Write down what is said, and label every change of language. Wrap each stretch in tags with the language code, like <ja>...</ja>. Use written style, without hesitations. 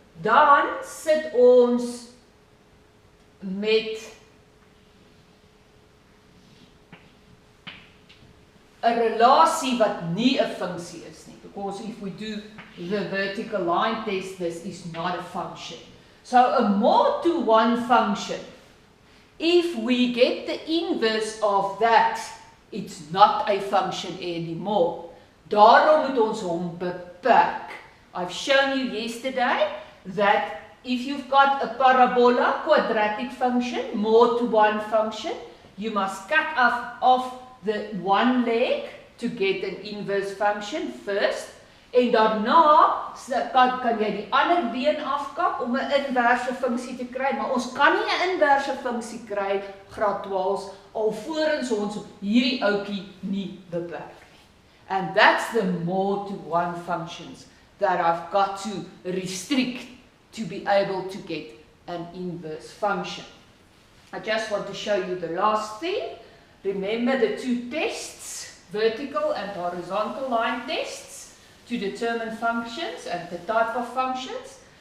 <af>dan sit ons met 'n relasie wat nie 'n funksie is nie.</af> <en>Because if we do the vertical line test, this is not a function. So a more to one function, if we get the inverse of that, it's not a function anymore.</en> <af>Daarom moet ons hom beperk.</af> <en>I've shown you yesterday that if you've got a parabola, quadratic function, more to one function, you must cut off the one leg to get an inverse function first.</en> <af>En daarna kan jy die ander been afkap om 'n inverse funksie te kry, maar ons kan nie 'n inverse funksie kry, graad 12, alvorens ons hierdie ouetjie nie beperk nie.</af> <en>And that's the more to one functions that I've got to restrict to be able to get an inverse function. I just want to show you the last thing. Remember the two tests, vertical and horizontal line tests, to determine functions and the type of functions.</en>